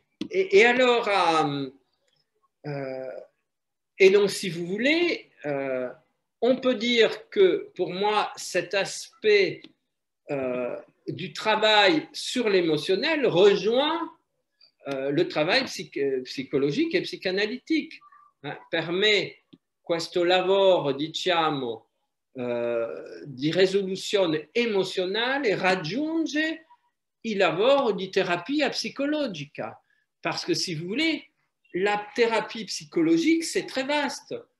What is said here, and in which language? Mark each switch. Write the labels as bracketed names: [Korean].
[French] Et alors, et donc, si vous voulez, on peut dire que pour moi, cet aspect du travail sur l'émotionnel rejoint le travail psychologique et psychanalytique. [Italian] Permet questo lavoro, diciamo, di risoluzione emozionale raggiunge il lavoro di terapia psicologica. [French] Parce que si vous voulez, la thérapie psychologique, c'est très vaste.